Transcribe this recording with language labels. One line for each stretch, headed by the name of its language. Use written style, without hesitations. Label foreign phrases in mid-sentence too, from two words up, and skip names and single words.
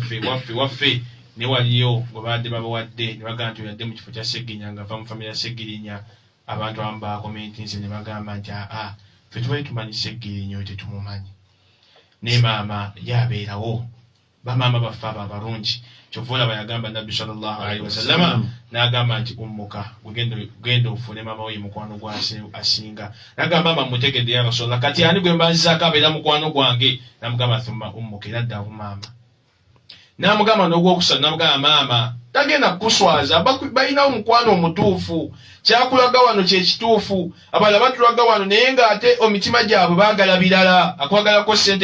Ganda: waffe ne waliyo gwe badde babawadde ne bagamba nti oyadde mu kifo kya Seggirinya nga va mu famire ya Seggirinya abantu abamu bakomenti nze ne bagamba nti ffe tubali tumanyi Seggirinya oyo tetumumanyi ne maama yabeerawo bamaama baffe abo abalungi kyova olaba yagamba nabbi
Arabic: صلى الله عليه وسلم
Ganda: n'agamba nti ummuka genda ofune maama we mukwano gwa asinga n'agamba maama mutegedde
Arabic: يا رسول الله
Ganda: kati ani gwe mbanzizaako abeera mukwano gwange n'amugamba
Arabic: ثم أمك
Ganda: era ddaawo maama n'amugamba n'ogwokusatu n'amugamba maama tagenda kukuswaza balinawo mukwano omutuufu kyakulaga wano kyekituufu abalala batulaga wano naye ng'ate omitima gyabwe baagala birala akwagalako sente